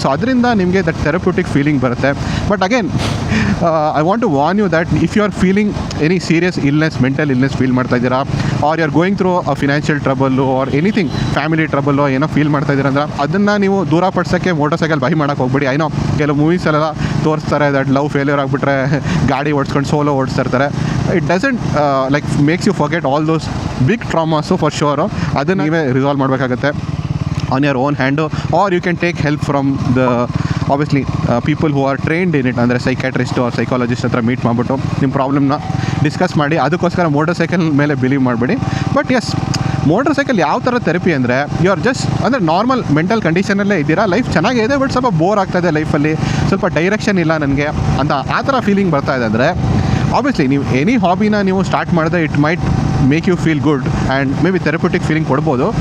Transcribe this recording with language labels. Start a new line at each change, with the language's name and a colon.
Kannada: So ಅದರಿಂದ ನಿಮಗೆ that therapeutic feeling ಬರುತ್ತೆ.
English: but again I want to warn you that if you are feeling any serious illness,
Kannada: mental illness feel ಮಾಡ್ತಾ ಇದ್ದೀರಾ,
English: or you are going through a financial trouble or anything,
Kannada: family trouble ಏನೋ feel ಮಾಡ್ತಾ ಇದ್ದೀರ ಅಂದ್ರೆ ಅದನ್ನು ನೀವು ದೂರ ಪಡಿಸೋಕ್ಕೆ motor cycle by ಮಾಡೋಕ್ಕೆ ಹೋಗ್ಬಿಡಿ. ಐನೋ ಕೆಲವು ಮೂವೀಸಲ್ಲೆಲ್ಲ ತೋರಿಸ್ತಾರೆ ದಟ್ ಲವ್ ಫೇಲ್ಯೂರ್ ಆಗಿಬಿಟ್ರೆ ಗಾಡಿ ಓಡಿಸ್ಕೊಂಡು ಸೋಲೋ ಓಡಿಸ್ತಾ ಇರ್ತಾರೆ.
English: It doesn't like makes you forget all those big traumas for sure.
Kannada: ಅದನ್ನು ನೀವೇ ರಿಸಾಲ್ವ್ ಮಾಡಬೇಕಾಗತ್ತೆ
English: on your own hand, or you can take help from the obviously people who are trained in it,
Kannada: ಅಂದರೆ psychiatrist R psychologist ಹತ್ರ meet ಮಾಡಿಬಿಟ್ಟು ನಿಮ್ಮ ಪ್ರಾಬ್ಲಮ್ನ discuss ಮಾಡಿ. ಅದಕ್ಕೋಸ್ಕರ motor cycle ಮೇಲೆ ಬಿಲೀವ್ ಮಾಡಬೇಡಿ. ಬಟ್ ಎಸ್, ಮೋಟರ್ ಸೈಕಲ್ ಯಾವ ಥರ ಥೆರಪಿ ಅಂದರೆ ಯು ಆರ್ ಜಸ್ಟ್ ಅಂದರೆ ನಾರ್ಮಲ್ ಮೆಂಟಲ್ ಕಂಡೀಷನಲ್ಲೇ ಇದ್ದೀರಾ, ಲೈಫ್ ಚೆನ್ನಾಗಿದೆ ಬಟ್ ಸ್ವಲ್ಪ ಬೋರ್ ಆಗ್ತಾಯಿದೆ ಲೈಫಲ್ಲಿ, ಸ್ವಲ್ಪ ಡೈರೆಕ್ಷನ್ ಇಲ್ಲ ನನಗೆ ಅಂತ ಆ ಥರ ಫೀಲಿಂಗ್ ಬರ್ತಾ ಇದೆ ಅಂದರೆ ಆಬ್ವಿಯಸ್ಲಿ ನೀವು ಎನಿ ಹಾಬಿನ ನೀವು ಸ್ಟಾರ್ಟ್ ಮಾಡಿದ್ರೆ
English: it might make you feel good
Kannada: and may be therapeutic feeling ಕೊಡ್ಬೋದು.